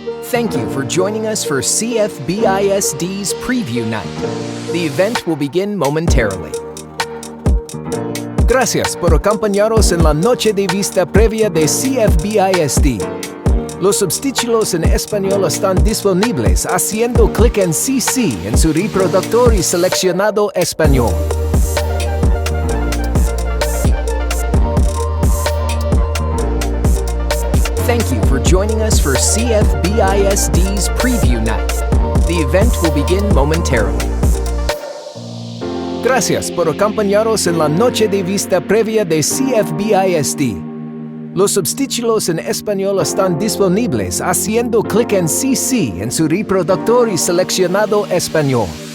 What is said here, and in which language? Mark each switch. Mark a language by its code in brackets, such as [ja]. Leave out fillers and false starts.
[en] Thank you for joining us for CFBISD's Preview Night. The event will begin momentarily. [es] Gracias por acompañarnos en la noche de vista previa de CFBISD. Los subtítulos en español están disponibles haciendo clic en CC en su reproductor y seleccionado español. [en] Thank you for joining us for CFBISD's Preview Night. The event will begin momentarily. [es] Gracias por acompañarnos en la noche de vista previa de CFBISD. Los subtítulos en español están disponibles haciendo clic en CC en su reproductor y seleccionado español.